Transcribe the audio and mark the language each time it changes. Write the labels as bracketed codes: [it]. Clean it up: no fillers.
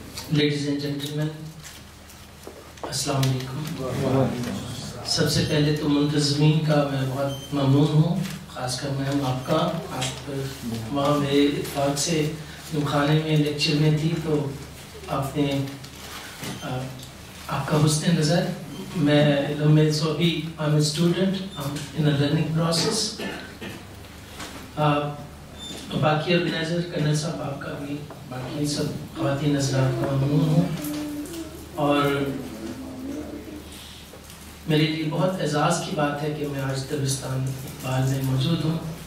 [ur] Ladies and gentleman, السلام علیکم. سب سے پہلے تو منتظمین کا میں بہت ممنون ہوں، خاص کر میم آپ کا. آپ وہاں میرے اتفاق سے جب خانے میں لیکچر میں تھی تو آپ نے آپ کا حسن نظر. میں سو ابھی [en] I'm a student, I'm in a learning process. [ur] باقی آرگنائزر کرنل صاحب آپ کا بھی، باقی سب خواتین حضرات کا ممنون ہوں. اور میرے لیے بہت اعزاز کی بات ہے کہ میں آج دبستان اقبال میں موجود ہوں.